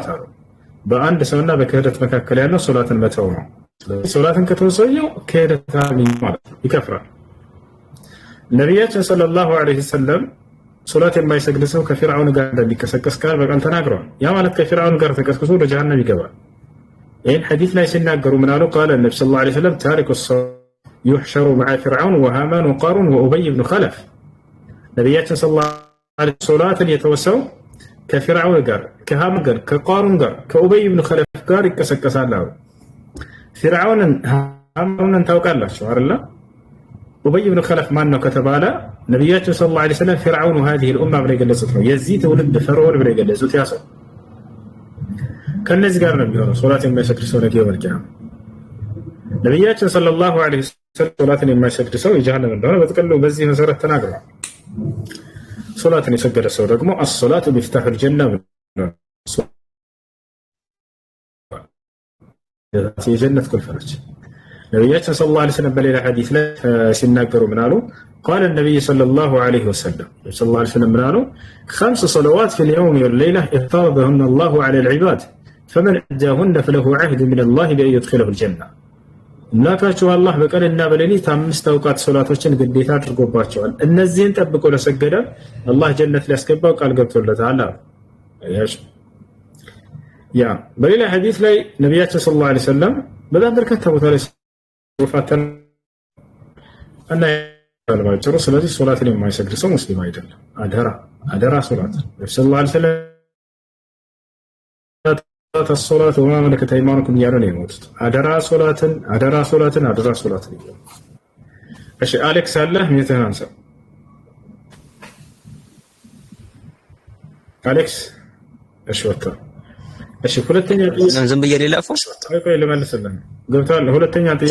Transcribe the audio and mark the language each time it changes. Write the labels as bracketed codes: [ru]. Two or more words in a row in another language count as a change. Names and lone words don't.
[am] አሉ። በአንድ ሰውና በክህደት መካከል ያለው ሶላትን መተው ነው። ስለዚህ ሶላትን ከተወሰየው ክህደት ማለት ነው፣ ይከፍራል። ነብያችን [ar] صلى الله عليه وسلم [am] ሶላት የማይሰግድ ሰው ከፊርዓውን ጋር እንደሚቀሰቀስ ቃል በቃል ተናግረዋል። ያ ማለት ከፊርዓውን ጋር ተቀስቅሶ ወደ ጀሃነም ይገባል። ይህን ሐዲስ ላይ ሲናገሩ ምን አሉ? [ar] قال النبي صلى الله عليه وسلم تارك الصلاة يحشر مع فرعون وهامان وقارون وأبي بن خلف [am] ነብያችን [ar] صلى الله عليه وسلم [am] ሶላትን የተወሰው ከፊርዓውን ጋር ከሃማን ጋር ከቃሩን ጋር ከኡበይ ብን ኸለፍ ጋር ይቀሰቀሳል አሉ። ፊርዓውንን ሃማንን ታውቃላችሁ አይደል? ኡበይ ብን ኸለፍ ማን ነው ከተባለ ነብያችን [ar] صلى الله عليه وسلم [am] ፊርዓውን [ar] هذه الامه [am] ብለው የገለጹት ነው። የዚህ ትውልድ ፈርዖን ብለው የገለጹት ያ ሰው ከነዚህ ጋር ነው የሚሆነው ሶላት የማይሰግድ ሰው ነገ ይወርጃል። ነብያችን [ar] صلى الله عليه وسلم [am] ሶላትን የማይሰግድ ሰው የጀሃነም እንደሆነ በጥቅሉ በዚህ መሰረት ተናግረዋል። ሶላትን የሰገደ ሰው ደግሞ [ar] الصلاة مفتاح الجنة [am] የጀነት ቁልፍ ነች። ነብያችን [ar] صلى الله عليه وسلم [am] በሌላ ሐዲስ ላይ ሲናገሩ ምን አሉ? [ar] قال النبي صلى الله عليه وسلم صلى الله عليه وسلم من قالوا 5 صلوات في اليوم والليلة افترضهن الله على العباد فمن أداهن فله عهد من الله بأن يدخله الجنة [am] እናካችሁ አላህ በቀንና በሌሊት 5 አውቃት ሶላቶችን ግዴታ አድርጎባቸዋል። እነዚህን ጠብቆ ለሰገደ አላህ ጀነት ሊያስገባው ቃል ገብቶለታል። ያ በሌላ ሐዲስ ላይ ነብያችን [ar] صلى الله عليه وسلم [am] በጣም በርካታ ቦታ ላይ ወፋተን እና ያልባጭሩ ስለዚህ ሶላትን የማይሰግድ ሰው ሙስሊም አይደለም። አደራ ሶላት [ar] صلى الله عليه وسلم الصلاة وما ملكت أيمانكم [am] እያሉ ነው የሞቱት። አደራ ሶላትን እሺ አሌክስ አለ ምን አንሳ አሌክስ እሺ ወጣ እሺ ሁለተኛ ጥያቄ ዝም ብዬ ሌላፎ ቆይ ልመልስልህ ገብቷል። ሁለተኛ ጥያቄ